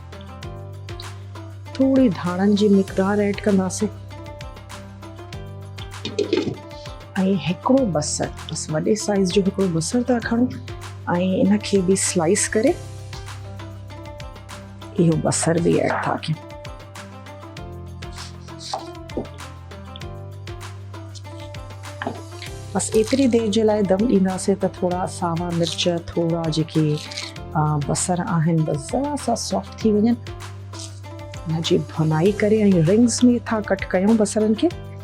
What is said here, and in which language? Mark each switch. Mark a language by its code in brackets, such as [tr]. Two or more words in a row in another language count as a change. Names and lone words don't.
[sd] थोड़ी धाणनि जी मिक़दार ऐड कंदासीं ऐं हिकिड़ो बसर, बस वॾे साइज़ जो हिकिड़ो बसर था खणूं ऐं इनखे बि स्लाइस करे इहो बसर बि ऐड था कयूं। बस एतिरी देर जे लाइ दम ॾींदासीं त थोड़ा सावा मिर्च, थोड़ा जेके बसर आहिनि बस ज़रा सा सॉफ्ट थी वञनि। हिनजी भुनाई करे ऐं रिंग्स में था कट कयूं बसरनि खे।